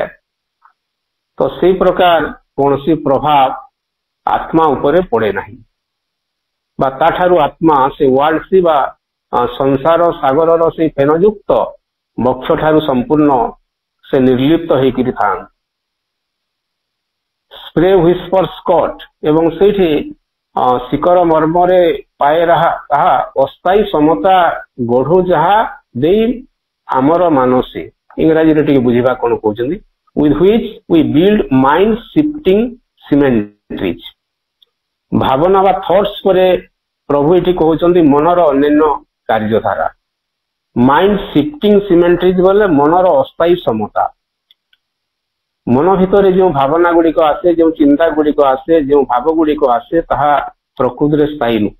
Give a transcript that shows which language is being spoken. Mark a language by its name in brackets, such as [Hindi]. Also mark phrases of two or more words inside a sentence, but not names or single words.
[Odia] ତ ସେଇ ପ୍ରକାର କୌଣସି ପ୍ରଭାବ ଆତ୍ମା ଉପରେ ପଡେ ନାହିଁ, ବା ତାଠାରୁ ଆତ୍ମା ସେ [English] world sea [Odia] ବା ସଂସାର ସାଗରର ସେଇ ଫେନଯୁକ୍ତ ବକ୍ଷ ଠାରୁ ସମ୍ପୂର୍ଣ୍ଣ ସେ ନିର୍ଲିପ୍ତ ହେଇକିରି ଥାନ୍ତି। [English] spray whisper scud, [Odia] ଏବଂ ସେଇଠି ଶିକର ମର୍ମରେ ପାଏ ତାହା ଅସ୍ଥାୟୀ ସମତା ଗଢୁ ଯାହା ଦେଇ ଆମର ମାନସୀ। ଇଂରାଜୀରେ ଟିକେ ବୁଝିବା କଣ କହୁଛନ୍ତି, [English] with which we build mind shifting symmetries। [Odia] ଭାବନା ବା ଥଟ୍ସ ପରେ ପ୍ରଭୁ ଏଠି କହୁଛନ୍ତି ମନର ଅନ୍ୟାନ୍ୟ କାର୍ଯ୍ୟଧାରା। [English] mind shifting symmetries [Odia] ବୋଲେ ମନର ଅସ୍ଥାୟୀ ସମତା। ମନ ଭିତରେ ଯେଉଁ ଭାବନା ଗୁଡିକ ଆସେ, ଯେଉଁ ଚିନ୍ତା ଗୁଡିକ ଆସେ, ଯେଉଁ ଭାବ ଗୁଡିକ ଆସେ, ତାହା ପ୍ରକୃତିରେ ସ୍ଥାୟୀ ନୁହେଁ।